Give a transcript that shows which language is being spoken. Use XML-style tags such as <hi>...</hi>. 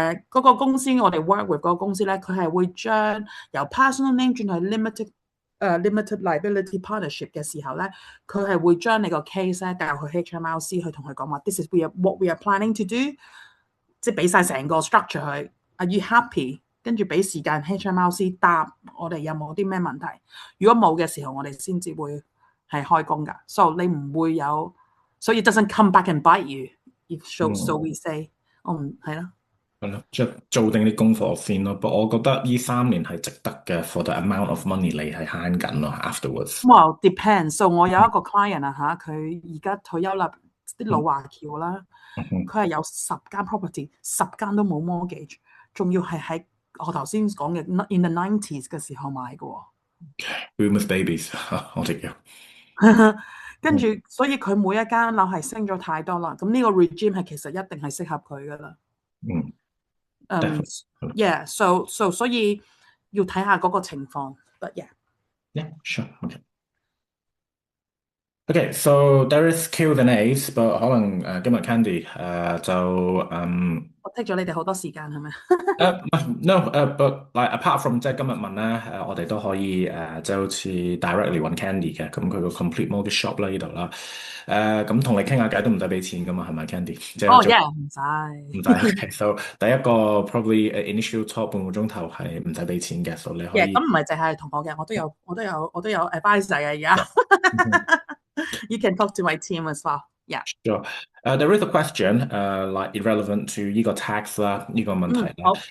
<yue>嗰個公司我哋 work with 嗰個公司咧，佢係會將由 personal name 轉去 limited liability partnership 嘅時候咧，佢係會將你個 case 咧帶入去 HMRC 去同佢講話 ，</yue> <en>this is what we are planning to do，</en> <yue>即係俾晒成個 structure 佢 ，</yue> <en>are you happy？</en> <yue>跟住俾時間 HMRC 答我哋有冇啲咩問題。如果冇嘅時候，我哋先至會係開工㗎。 So 你唔會有，所以</yue> <en>it doesn't come back and bite you。If so we say，</en> <yue>係咯。係咯，即係做定啲功課先咯。不過我覺得呢3年係值得嘅 ，</yue> <en>for the amount of money</en> <yue>你係慳緊咯。</yue> <en>Afterwards， Well depends。</en> <yue>So 我有一個 client 啊嚇，佢而家退休啦，啲老華僑啦，佢係有10間 property，10間都冇 mortgage， 仲要係喺我頭先講嘅 in the 90s 嘅時候買嘅喎。</yue> <en>Boomers babies，我哋叫。</en> <yue>跟住，所以佢每一間樓係升咗太多啦。咁呢個 regime 係其實一定係適合佢噶啦。 Yeah，so 所以要睇下嗰個情況。</yue> <en>But yeah，sure，okay。 Okay, so there is Q's and A's, but</en> <yue>可能今日 Candy 就我 take 咗你哋好多時間係咪 no but like apart from 即係今日問咧我哋都可以即係好似 directly 揾 Candy 嘅，咁佢個 complete mortgage shop 啦呢度啦，咁同你傾下偈都唔使俾錢噶嘛，係咪 Candy？即係 yeah，唔使。唔使。 Okay, so 第一個 probably initial talk 半個鐘頭係唔使俾錢嘅，so 你可以。咁唔係淨係同我嘅，我都有 advisor 嘅而家。</yue> <en>You can talk to my team as well. Yeah. Sure. There is a question, like irrelevant to</en> <yue>呢個 tax 啦，呢個問題啦。</yue>